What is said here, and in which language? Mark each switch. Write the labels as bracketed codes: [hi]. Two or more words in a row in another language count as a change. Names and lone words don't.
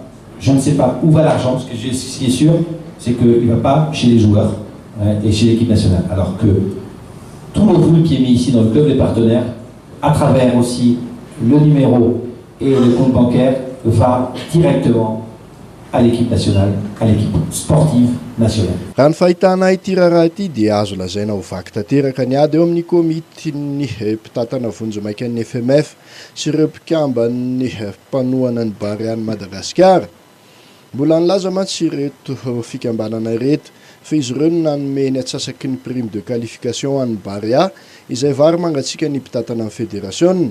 [fr] Je ne sais pas où va l'argent. Ce qui est sûr, c'est qu'il ne va pas chez les joueurs et chez l'équipe nationale. Alors que tout le volume qui est mis ici dans le club des partenaires, à travers aussi le numéro et le compte bancaire, va directement à l'équipe nationale, à l'équipe sportive nationale. [mg] Raha ny fahitana ity raharaha ity dia azo lazaina ho vaky tanteraka ny ady eo amin'ny komitiny mpitatana vonjy-maika ny FMF sy ireo mpikambany mpanohana ny Barea ny Madagasikara. Mbola nilaza mantsy ireto fikambanana ireto fa izy ireo no nanome ny atsasaky ny [fr] prime de qualification [mg] an'ny Barea izay vary mangatsika ny mpitatana amin'ny fédération.